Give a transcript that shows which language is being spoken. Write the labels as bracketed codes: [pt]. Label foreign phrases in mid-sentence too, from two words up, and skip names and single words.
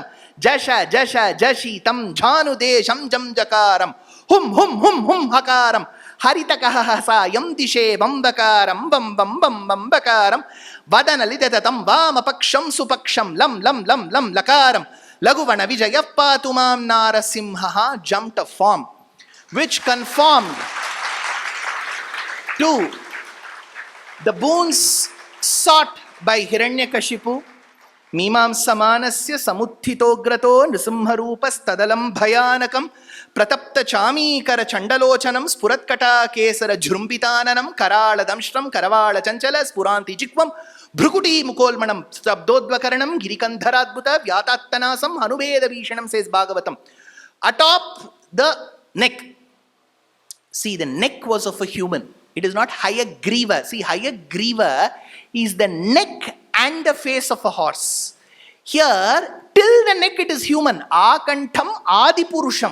[sa] ಜಶ ಜಶ ಜಶಿತಂ ಝಾನುದೇಶಂ ಜಂ ಜಕಾರಂ ಹುಂ ಹುಂ ಹುಂ ಹುಂ ಹಕಾರಂ ಹರಿತಕಹಸಾಯಂ ದಿಶೇ ಬಂಬಕಾರಂ ಬಂ ಬಂ ಬಂ ಬಂಬಕಾರಂ ವದನಲಿದತಂ ವಾಮಪಕ್ಷಂ ಸುಪಕ್ಷಂ ಲಂ ಲಂ ಲಂ ಲಂ ಲಕಾರಂ ಲಘುವಣ ವಿಜಯ ಪಾತು ಮಾಂ ನಾರಸಿಂಹಃ [en] jumped a form which conformed to the boons sought by Hiranyakashipu. [sa] ಮೀಮಾಂಸಮಾನಸ್ಯ ಸಮುತ್ಥಿತೋಗ್ರತೋ ನೃಸಿಂಹರೂಪಸ್ತದಲಂ ಭಯಾನಕಂ ಪ್ರತಪ್ತ ಚಾಮೀಕರ ಚಂಡಲೋಚನಂ ಸ್ಫುರತ್ಕಟಾ ಕೇಸರ ಜೃಂಭಿತಾನನಂ ಕರಾಳ ದಂಶ್ರಂ ಕರವಾಳ ಚಂಚಲ ಸ್ಫುರಾಂತಿ ಚಿಕ್ವಂ ಭೃಕುಟಿ ಮುಕೋಲ್ಮಣಂ ಸ್ತಬ್ಧೋದ್ವಕರಣಂ ಗಿರಿಕಂಧರಾದ್ಭುತ ವ್ಯಾತಾತ್ತನಾಸಂ ಅನುಭೇದ ಭೀಷಣಂ ಸೇಸ್ ಭಾಗವತಂ. [en] Atop the neck. See, the neck was of a human. It is not Hayagriva. See, Hayagriva is the neck and the face of a horse. Here, till the neck it is human. [sa] आकण्ठम् आदिपुरुषम्.